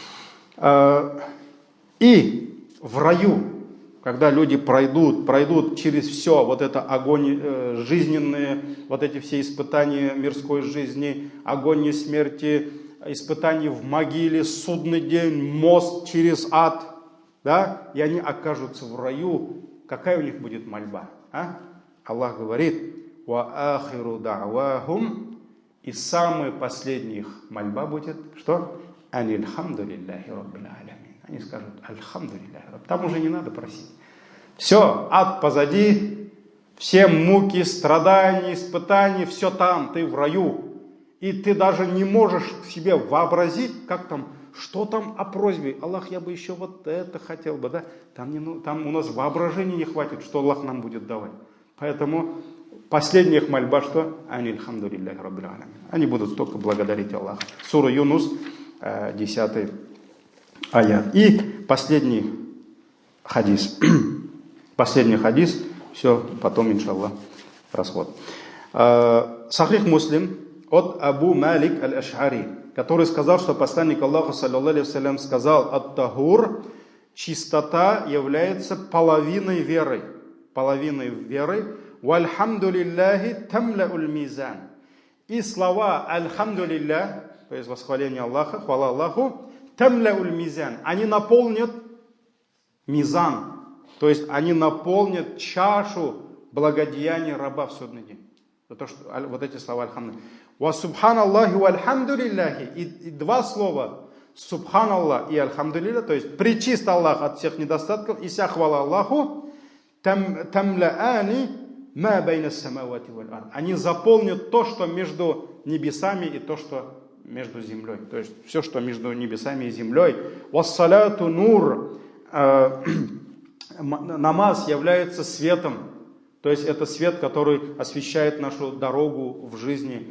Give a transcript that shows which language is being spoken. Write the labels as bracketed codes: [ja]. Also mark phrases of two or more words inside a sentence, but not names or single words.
[ru] И в раю, когда люди пройдут через все, вот это огонь жизненные, вот эти все испытания мирской жизни, огонь и смерти, испытания в могиле, судный день, мост через ад, да, и они окажутся в раю, какая у них будет мольба? Аллах говорит: [ar] «وآخر دعواهم». [ru] И самая последняя их мольба будет, что? [ar] «أن الحمد لله رب العالمين». [ru] Они скажут: [ar] «الحمد لله رب». [ru] Там уже не надо просить. Все, ад позади, все муки, страдания, испытания, все там, ты в раю. И ты даже не можешь себе вообразить, как там, что там о просьбе. Аллах, я бы еще вот это хотел бы, да? Там у нас воображения не хватит, что Аллах нам будет давать. Поэтому последняя их мольба, что? [ar] أن الحمد لله رب العالمين. [ru] Они будут только благодарить Аллаха. Сура Юнус, 10 аят. И последний хадис. Последний хадис. Все, потом, иншаллах, расход. Сахих Муслим от Абу Малик аль-Аш'ари, который сказал, что посланник Аллаха, [ar] صلى الله عليه وسلم, [ru] сказал: «Ат-тахур», чистота является половиной веры. Половиной веры. [ar] «والحمد لله تملأ الميزان». [ru] И слова «Альхамдулиллах», то есть восхваление Аллаха, хвала Аллаху, [ar] «تملأ الميزان», [ru] они наполнят мизан, то есть они наполнят чашу благодеяния раба в судный день. За то, что вот эти слова «Альхамдулиллах». [ar] «وسبحان الله والحمد لله». [ru] И два слова «Субханаллах» и «Альхамдулиллах», то есть «Пречист Аллах от всех недостатков» и вся хвала Аллаху, [ar] «تملآن ما بين السماوات والأرض». [ru] Они заполнят то, что между небесами, и то, что между землей. То есть все, что между небесами и землей. [ar] «والصلاة نور». [ru] Намаз является светом. То есть это свет, который освещает нашу дорогу в жизни.